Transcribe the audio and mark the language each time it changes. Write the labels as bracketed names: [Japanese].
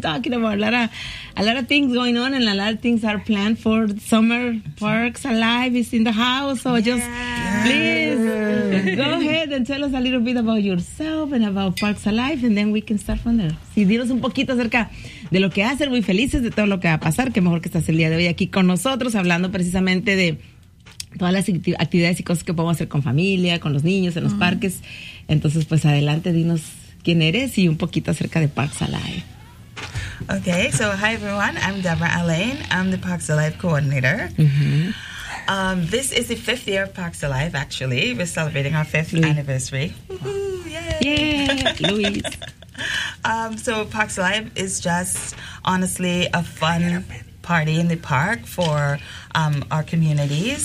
[English] Talking about a lot of things going on, and a lot of things are planned for summer. Parks Alive is in the house. So just please go ahead and tell us a little bit about yourself and about Parks Alive, and then we can start from there. [Spanish] Sí, dinos un poquito acerca de lo que hacen, muy felices de todo lo que va a pasar, que mejor que estás el día de hoy aquí con nosotros, hablando precisamente de todas las actividades y cosas que podemos hacer con familia, con los niños, en los parques. Entonces, pues adelante, dinos quién eres y un poquito acerca de Parks Alive. [English] Okay, so hi everyone, I'm Debra Alain, I'm the Parks Alive coordinator. Mm-hmm. This is the fifth year of Parks Alive, actually. We're celebrating our fifth anniversary. Yay! Yay, Luis! So Parks Alive is just honestly a fun party in the park for our communities.